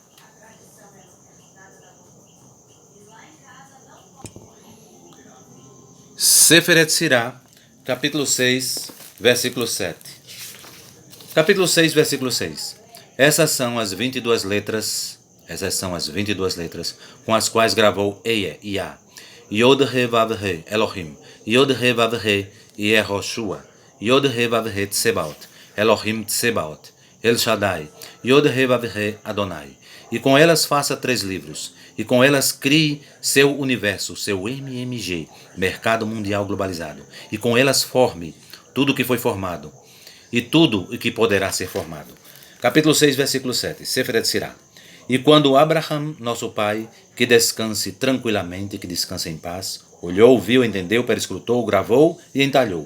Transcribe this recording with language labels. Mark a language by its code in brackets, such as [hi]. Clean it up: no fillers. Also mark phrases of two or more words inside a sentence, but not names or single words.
[pt] Seferet Sirá, capítulo 6, versículo 7. Capítulo 6, versículo 6. Essas são as 22 letras com as quais gravou Eia, Iá, Yod He Vav He, Elohim, Yod He Vav He, Yehoshua, Yod He Vav He Tsebaot, Elohim Tsebaot, El Shaddai, Yod He Vav He Adonai. E com elas faça 3 livros, e com elas crie seu universo, seu MMG, Mercado Mundial Globalizado, e com elas forme tudo o que foi formado, e tudo o que poderá ser formado. Capítulo 6, versículo 7, Seferet Sirá. E quando Abraham, nosso pai, que descanse tranquilamente, que descanse em paz, olhou, viu, entendeu, perscrutou, gravou e entalhou.